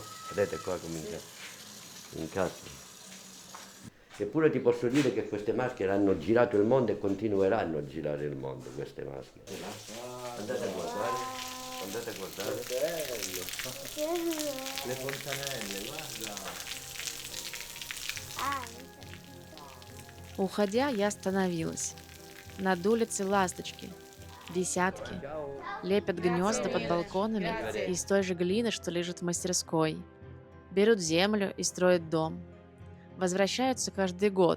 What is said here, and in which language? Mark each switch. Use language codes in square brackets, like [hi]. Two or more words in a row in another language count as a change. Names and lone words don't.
[it] Vedete qua comincia, incastro. Eppure ti posso dire che queste maschere hanno girato il mondo e continueranno a girare il mondo, queste maschere. Andate a guardare, andate a guardare. Bello. Le fontanelle, guarda. [ru] Уходя, я остановилась. Над улицей ласточки. Десятки. Лепят гнезда под балконами из той же глины, что лежит в мастерской. Берут землю и строят дом. Возвращаются каждый год.